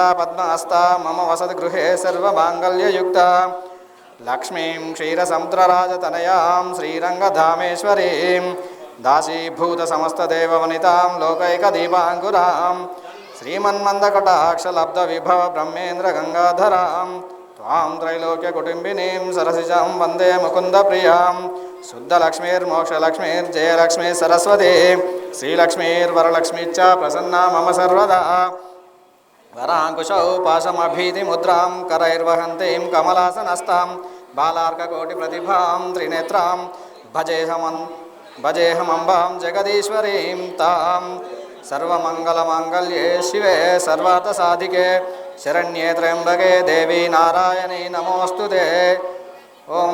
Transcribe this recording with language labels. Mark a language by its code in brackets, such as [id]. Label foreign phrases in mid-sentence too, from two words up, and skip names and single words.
[sa] పద్మాస్తా మమ వసద్గృహే సర్వమాంగళ్యయుక్తా లక్ష్మీం క్షీరసముద్రరాజతనయాం శ్రీరంగధామేశ్వరీం దాసీభూతసమస్తదేవవనితాం లోకైకదీపాంకురాం శ్రీమన్మందకటాక్షలబ్ధవిభవ బ్రహ్మేంద్రగంగాధరాం త్వాం త్రైలోక్యకుటుంబినీం సరసిజాం వందే ముకుందప్రియాం శుద్ధలక్ష్మీర్మోక్షలక్ష్మీర్జయలక్ష్మీ సరస్వతీ శ్రీలక్ష్మీర్వరలక్ష్మీశ్చ ప్రసన్నా మమ సర్వదా వరాంకుశౌ పాశమభీతిముద్రాం करैर्वहन्तीं कमलासनस्तां बालार्ककोटिप्रतिभां त्रिनेत्रां भजेऽहमम्बां जगदीश्वरीं तां सर्वमङ्गलमाङ्गल्ये शिवे सर्वार्थसाधिके शरण्ये त्र्यम्बके देवी नारायणी नमोऽस्तु ते ओं